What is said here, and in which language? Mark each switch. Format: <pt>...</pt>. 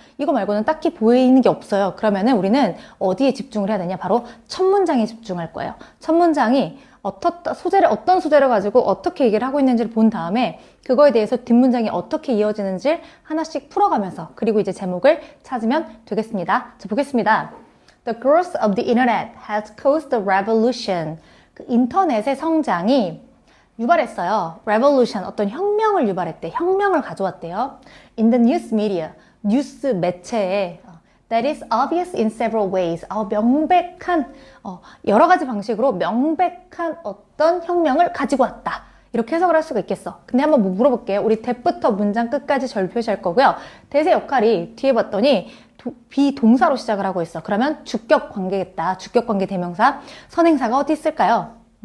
<ko>이거 말고는 딱히 보이는 게 없어요. 그러면은 우리는 어디에 집중을 해야 되냐? 바로 첫 문장에 집중할 거예요. 첫 문장이 어떤 소재를 가지고 어떻게 얘기를 하고 있는지를 본 다음에 그거에 대해서 뒷문장이 어떻게 이어지는지 하나씩 풀어가면서 그리고 이제 제목을 찾으면 되겠습니다. 자, 보겠습니다.</ko> <en>The growth of the internet has caused a revolution.</en> <ko>그 인터넷의 성장이 유발했어요. revolution, 어떤 혁명을 유발했대. 혁명을 가져왔대요.</ko> <en>In the news media,</en> <ko>뉴스 매체에</ko> <en>that is obvious in several ways.</en> <ko>명백한, 여러 가지 방식으로 명백한 어떤 혁명을 가지고 왔다. 이렇게 해석을 할 수가 있겠어. 근데 한번 뭐 물어볼게요. 우리 that부터 문장 끝까지 절 표시할 거고요. that의 역할이 뒤에 봤더니 비동사로 시작을 하고 있어. 그러면 주격 관계겠다. 주격 관계 대명사. 선행사가 어디 있을까요?</ko>